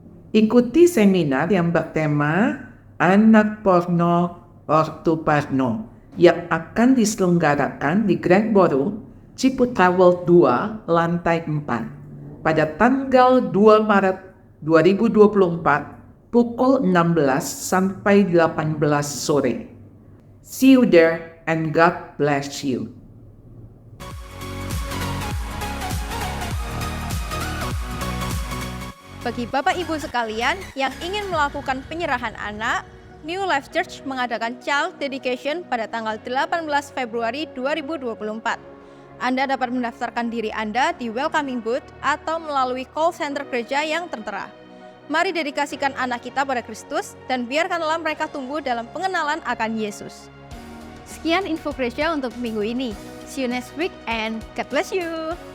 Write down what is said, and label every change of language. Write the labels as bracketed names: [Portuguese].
[Indonesian] Ikuti seminar yang bertema Anak Porno Ortu Parno yang akan diselenggarakan di Grand Boro, Ciputra World 2, lantai 4 pada tanggal 2 Maret 2024 pukul 16 sampai 18 sore. [English] See you there and God bless you. [Indonesian] Bagi Bapak Ibu sekalian yang ingin melakukan penyerahan anak, New Life Church mengadakan Child Dedication pada tanggal 18 Februari 2024. Anda dapat mendaftarkan diri Anda di Welcoming Booth atau melalui call center gereja yang tertera. Mari dedikasikan anak kita pada Kristus dan biarkanlah mereka tumbuh dalam pengenalan akan Yesus. Sekian info gereja untuk minggu ini. [English] See you next week and God bless you.